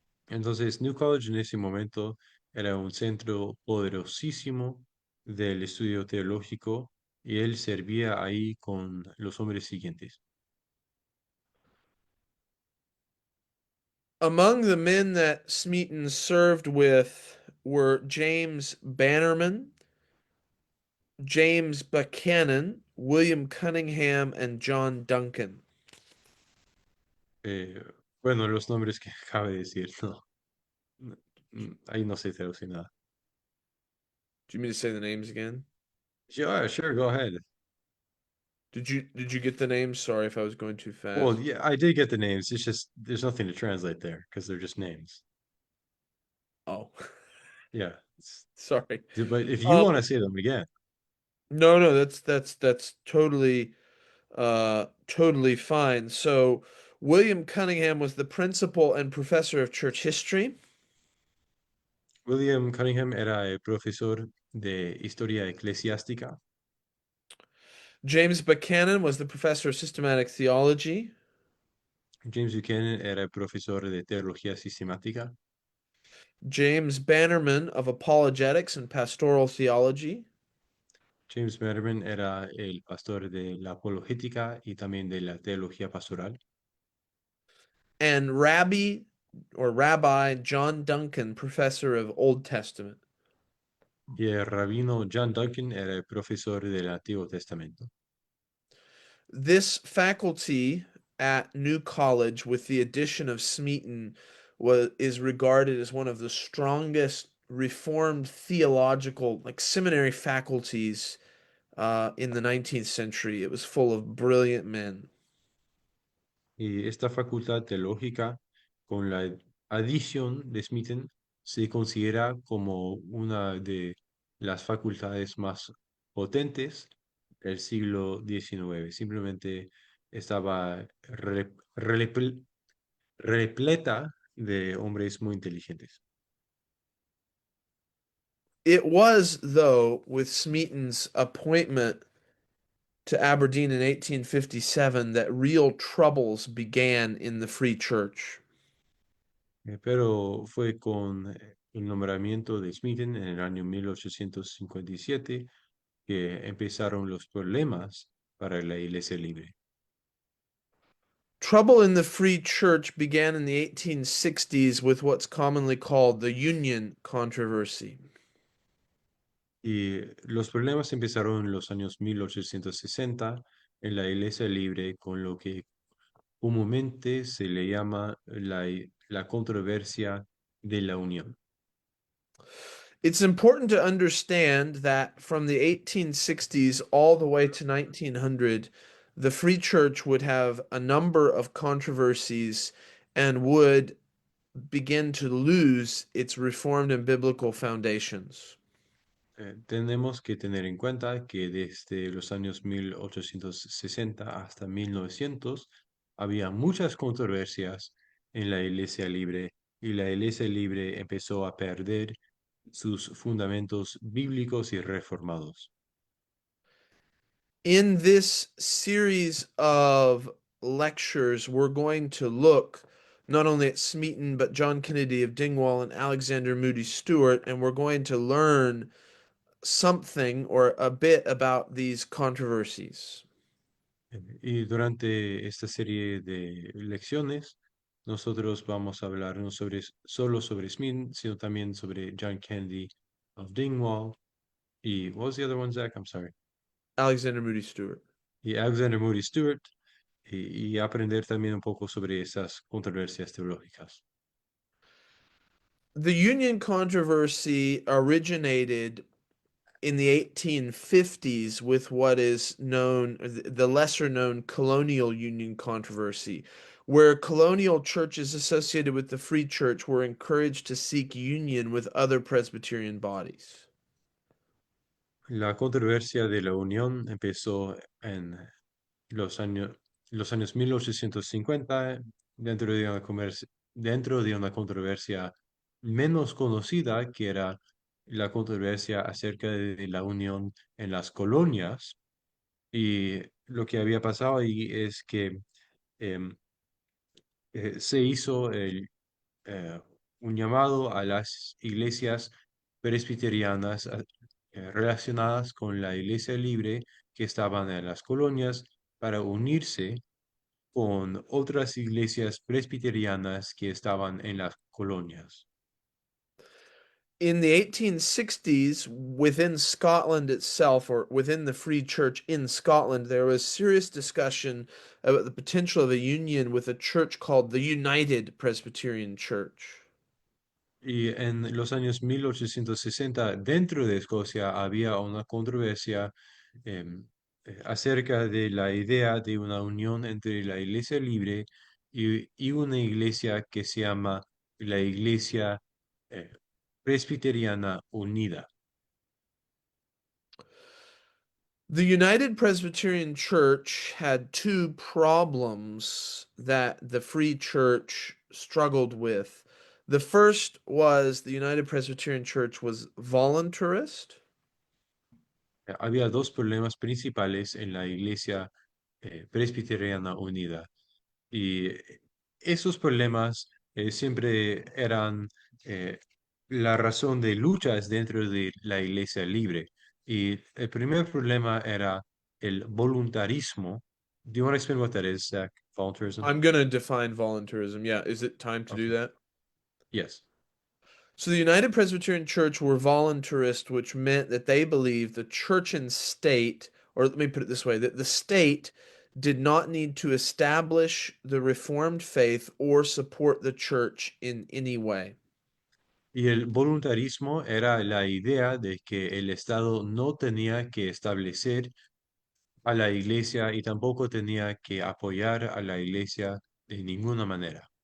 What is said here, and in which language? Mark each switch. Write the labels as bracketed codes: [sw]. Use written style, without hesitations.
[es] Entonces New College en ese momento era un centro poderosísimo del estudio teológico y él servía ahí con los hombres siguientes. [en] Among the men that Smeaton served with were James Bannerman, James Buchanan, William Cunningham, and John Duncan. [es] Eh, bueno, los nombres que acaba de decir, no, ahí no se traduce nada. [en] Do you mean to say the names again? Sure, go ahead. Did you get the names? Sorry if I was going too Well, fast. yeah, I did get the names. It's just there's nothing to translate there because they're just names. Oh, Yeah. sorry. But if you Um, want to say them again, no, that's totally fine. So William Cunningham was the principal and professor of church history. [es] William Cunningham era el profesor de historia eclesiástica. [en] James Buchanan was the professor of systematic theology. [es] James Buchanan era el profesor de teología sistemática. [en] James Bannerman of apologetics and pastoral theology. [es] James Merriman era el pastor de la apologética y también de la teología pastoral. [en] And Rabbi John Duncan, professor of Old Testament. [es] Y el rabino John Duncan era el profesor del Antiguo Testamento. [en] This faculty at New College, with the addition of Smeaton, is regarded as one of the strongest Reformed theological, like seminary faculties in the 19th century. It was full of brilliant men. [es] Y esta facultad teológica, con la adición de Smithen, se considera como una de las facultades más potentes del siglo XIX. Simplemente estaba repleta de hombres muy inteligentes. [en] It was, though, with Smeaton's appointment to Aberdeen in 1857 that real troubles began in the Free Church. [es] Pero fue con el nombramiento de Smithen en el año 1857 que empezaron los problemas para la Iglesia Libre. [en] Trouble in the Free Church began in the 1860s with what's commonly called the Union controversy. [es] Y los problemas empezaron en los años 1860 en la Iglesia Libre con lo que comúnmente se le llama la controversia de la unión. [en] It's important to understand that from the 1860s all the way to 1900, the Free Church would have a number of controversies and would begin to lose its reformed and biblical foundations. [es] Tenemos que tener en cuenta que desde los años 1860 hasta 1900 había muchas controversias en la Iglesia Libre y la Iglesia Libre empezó a perder sus fundamentos bíblicos y reformados. [en] In this series of lectures, we're going to look not only at Smeaton, but John Kennedy of Dingwall and Alexander Moody Stewart, and we're going to learn something or a bit about these controversies. [es] Y durante esta serie de lecciones, nosotros vamos a hablar no solo sobre Smith, sino también sobre John Kennedy of Dingwall y [en] what was the other one, Zach? I'm sorry. Alexander Moody Stewart. [es] Y Alexander Moody Stewart y aprender también un poco sobre esas controversias teológicas. [en] The Union controversy originated in the 1850s with what is known, the lesser known colonial union controversy, where colonial churches associated with the Free Church were encouraged to seek union with other Presbyterian bodies. [es] La controversia de la unión empezó en los años, los años 1850 dentro de una controversia menos conocida que era la controversia acerca de la unión en las colonias. Y lo que había pasado ahí es que em, se hizo eh, un llamado a las iglesias presbiterianas relacionadas con la iglesia libre que estaban en las colonias para unirse con otras iglesias presbiterianas que estaban en las colonias. [en] In the 1860s, within Scotland itself, or within the Free Church in Scotland, there was serious discussion about the potential of a union with a church called the United Presbyterian Church. [es] Y en los años 1860, dentro de Escocia, había una controversia em, acerca de la idea de una unión entre la Iglesia Libre y una iglesia que se llama la Iglesia eh, Presbiteriana Unida. [en] The United Presbyterian Church had two problems that the Free Church struggled with. The first was the United Presbyterian Church was voluntarist. [es] Había dos problemas principales en la Iglesia Presbiteriana Unida. Y esos problemas siempre eran la razón de luchas dentro de la iglesia libre. Y el primer problema era el voluntarismo. [en] Do you want to explain what that is, Zach? Voluntarism? I'm going to define voluntarism. Yeah, is it time to do Okay. that? Yes. So the United Presbyterian Church were voluntarist, which meant that they believed the church and state, or let me put it this way, that the state did not need to establish the Reformed faith or support the church in any way. [es] Y el voluntarismo era la idea de que el Estado no tenía que establecer a la iglesia y tampoco tenía que apoyar a la iglesia de ninguna manera.